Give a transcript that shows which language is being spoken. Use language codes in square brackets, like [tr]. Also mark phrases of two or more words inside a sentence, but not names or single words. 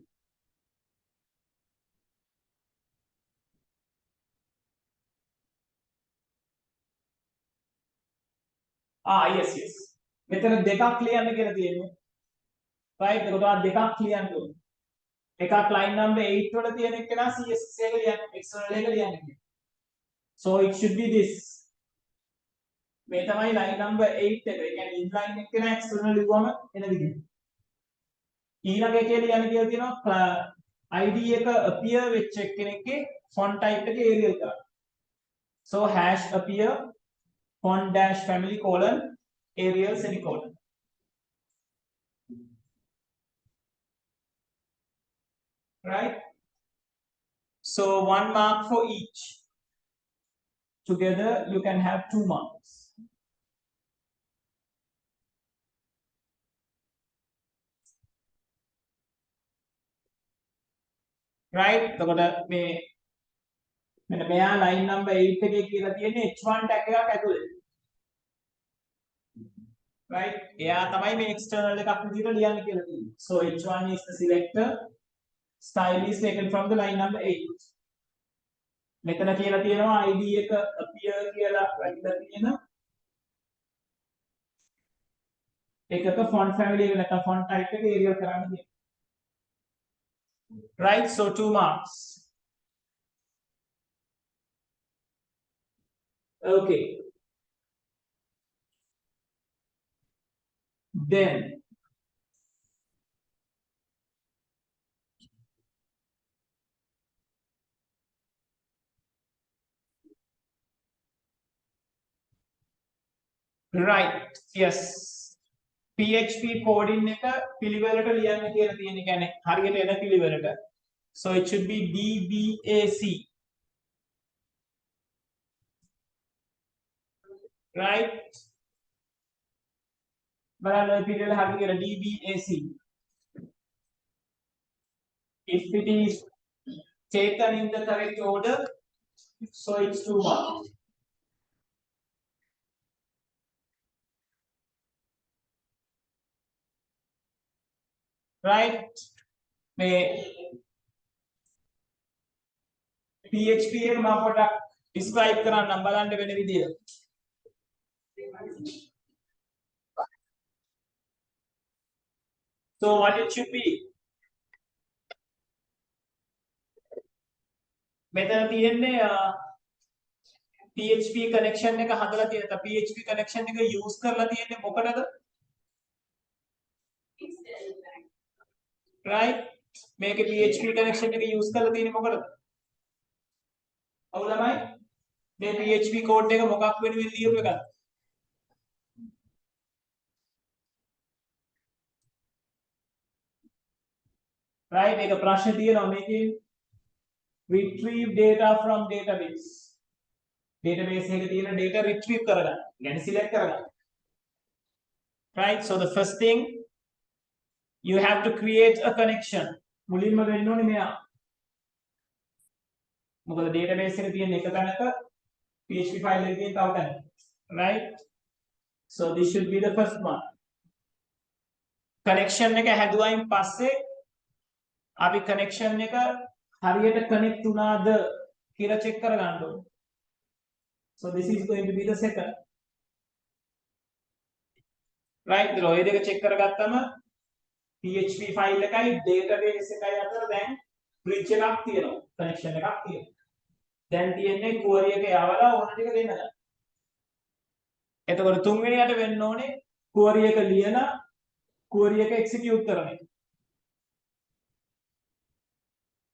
[en] yes. [si] මෙතන දෙකක් ලියන්න කියලා තියෙනවා. Right, ඒකට දෙකක් ලියන්න ඕනේ. එකක් [en] line number 8 [si] වල තියෙන එක නා CSS එක ලියන්න external එක ලියන්න. [en] So it should be this. [si] මේ තමයි [en] line number 8 [si] එක. ඒ කියන්නේ inline එක නා external ලිව්වම එන විදිහ. ඊළඟ එකේ ලියන්න කියලා තියෙනවා ID එක appear වෙච්ච කෙනෙක්ගේ [en] font type [si] එක Arial කරන්න. [en] So hash appear font dash family colon Arial semicolon. Right? So 1 mark for each. Together you can have 2 marks. Right? [si] එතකොට මේ මෙන්න මෙයා [en] line number 8 [si] එකේ කියලා තියෙන්නේ [en] H1 tag [si] එකක් ඇතුලේ. Right? එයා තමයි මේ external එකක් විදිහට ලියන්න කියලා තියෙන්නේ. [en] So H1 is the selector. Style is taken from the line number 8. [si] මෙතන කියලා තියෙනවා ID එක appear කියලා වැටිලා තියෙන එකක [en] font family [si] එක නැත්නම් [en] font type [si] එක Arial කරන්න කියනවා. [en] Right, so 2 marks. Okay. Then right, yes. PHP coding [si] එක පිළිවෙලට ලියන්න කියලා තියෙන. කියන්නේ හරියට එන පිළිවෙලට. [en] So it should be DBAC. Right? [si] බලන්න ඔය පිළිවෙල හරියට කියලා DBAC. [en] If it is taken in the correct order, so it's 2 marks. Right? [si] මේ PHP එක මම පොඩ්ඩක් describe කරන්නම් බලන්න වෙන විදිය. [en] So what it should be? [si] මෙතන තියෙන්නේ [en] PHP connection [si] එක හදලා තියෙනවා. [en] PHP connection [si] එක use කරලා තියෙන්නේ මොකටද? Right? මේකේ [en] PHP connection [si] එක use කරලා තියෙන්නේ මොකටද? ඔව් ළමයි. මේ [en] PHP code [si] එක මොකක් වෙනුවෙන් ලියපු එකද? [en] Right? [si] මේක ප්‍රශ්න තියෙනවා මේකේ [en] retrieve data from database. [si] Database එකේ තියෙන [en] data retrieve [si] කරගන්න. يعني select කරගන්න. [en] Right? So the first thing you have to create a connection. [si] මුලින්ම වෙන්න ඕනේ මෙයා. මොකද database එකේ තියෙන එක තැනක [en] PHP file [si] එකේ තියෙන තව තැනක. [en] Right? So this should be the first one. [si] Connection එක හැදුවායින් පස්සේ අපි connection එක හරියට connect වුණාද කියලා check කරගන්න ඕනේ. [en] So this is going to be the second. Right? [si] ඔය දෙක check කරගත්තම [en] PHP file [si] එකයි database එකයි අතර දැන් bridge එකක් තියෙනවා. connection එකක් තියෙනවා. දැන් තියෙන්නේ query එක යවලා ඕන ටික දෙන්න ගන්න. එතකොට තුන්වෙනියට වෙන්න ඕනේ query එක ලියලා query එක execute කරන එක.